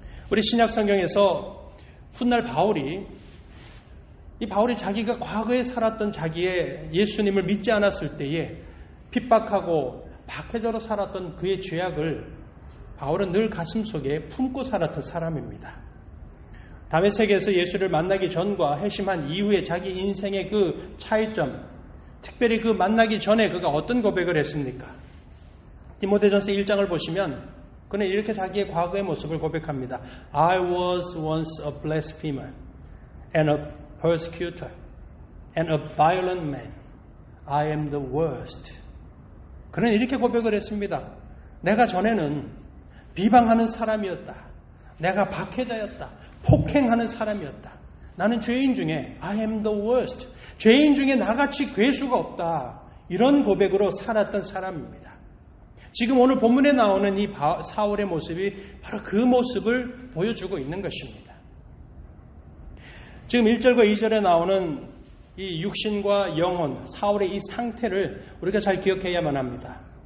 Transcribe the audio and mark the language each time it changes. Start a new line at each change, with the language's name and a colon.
Korean: 우리 신약 성경에서 훗날 바울이 자기가 과거에 살았던 자기의 예수님을 믿지 않았을 때에 핍박하고 박해자로 살았던 그의 죄악을 바울은 늘 가슴속에 품고 살았던 사람입니다. 다메섹에서 예수를 만나기 전과 회심한 이후에 자기 인생의 그 차이점, 특별히 그 만나기 전에 그가 어떤 고백을 했습니까? 디모데전서 1장을 보시면 그는 이렇게 자기의 과거의 모습을 고백합니다.
English: I was once a blasphemer and a persecutor and a violent man. I am the worst.
Korean: 그는 이렇게 고백을 했습니다. 내가 전에는 비방하는 사람이었다. 내가 박해자였다. 폭행하는 사람이었다. 나는 죄인 중에
English: I am the worst.
Korean: 죄인 중에 나같이 괴수가 없다. 이런 고백으로 살았던 사람입니다. 지금 오늘 본문에 나오는 이 사울의 모습이 바로 그 모습을 보여주고 있는 것입니다. 지금 1절과 2절에 나오는 이 육신과 영혼, 사울의 이 상태를 우리가 잘 기억해야만 합니다.